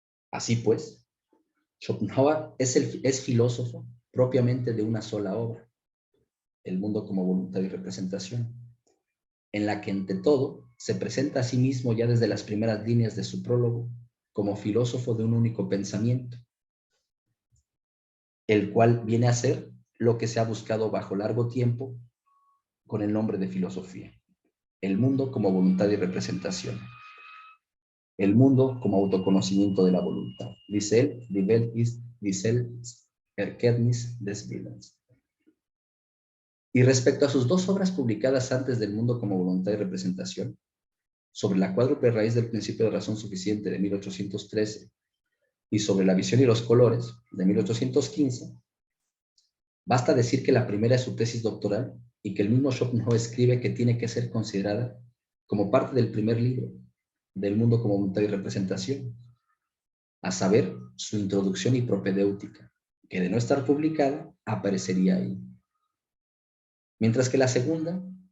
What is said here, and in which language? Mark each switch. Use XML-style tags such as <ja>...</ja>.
<es>Así pues, Schopenhauer es filósofo propiamente de una sola obra, El mundo como voluntad y representación, en la que ante todo se presenta a sí mismo ya desde las primeras líneas de su prólogo como filósofo de un único pensamiento, el cual viene a ser lo que se ha buscado bajo largo tiempo con el nombre de filosofía. El mundo como voluntad y representación. El mundo como autoconocimiento de la voluntad. Dice él,</es> <de>Die Welt ist die Selbsterkenntnis des Willens.</de> <es>Y respecto a sus 2 obras publicadas antes del mundo como voluntad y representación, sobre la cuádruple raíz del principio de razón suficiente de 1813 y sobre la visión y los colores de 1815, basta decir que la primera es su tesis doctoral y que el mismo Schopenhauer escribe que tiene que ser considerada como parte del primer libro del mundo como voluntad y representación, a saber, su introducción y propedéutica, que de no estar publicada, aparecería ahí. Mientras que la segunda</es>